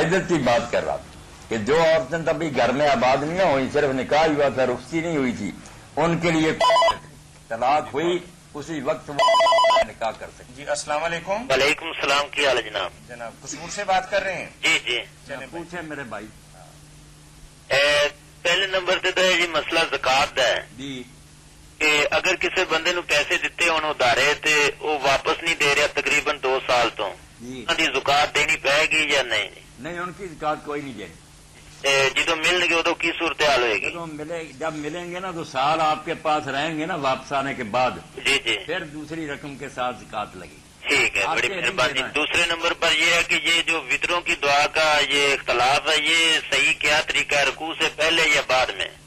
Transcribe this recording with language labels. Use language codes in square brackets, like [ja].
[ur] عدت کی بات کر رہا تھا کہ جو عورتیں تبھی گھر میں آباد نہیں ہوئی، صرف نکاح ہوا تھا، رخصتی نہیں ہوئی تھی، ان کے لیے طلاق ہوئی اسی وقت وہ نکاح کر سکتے. جی السلام علیکم. وعلیکم السلام، کیا حال ہے جناب؟ جناب قصور سے بات کر رہے ہیں. جی جی. چلیں پوچھیں میرے بھائی. [pa] پہلے نمبر تے تو یہ مسئلہ زکات دا ہے جی کہ اگر کسی بندے نو پیسے دیتے ہون ادھارے تے وہ واپس نہیں دے رہا تقریباً 2 سال تو جی انہاں دی زکات دینی پائے گی یا نہیں؟ [ur] نہیں، ان کی زکات کوئی نہیں دینی. [pa] جدو ملن گے ادو کی صورتحال ہوئے گی؟ [ur] جب ملیں گے نا تو سال آپ کے پاس رہیں گے نا واپس آنے کے بعد، جی جی پھر دوسری رقم کے ساتھ زکات لگی. ٹھیک ہے، آپ [pa] بڑی کے مہربانی. [ur] نہیں دینا ہے. دوسرے نمبر پر یہ ہے کہ یہ جو وطروں کی دعا کا یہ اختلاف ہے، یہ صحیح کیا طریقہ ہے، رکوع سے پہلے یا بعد میں؟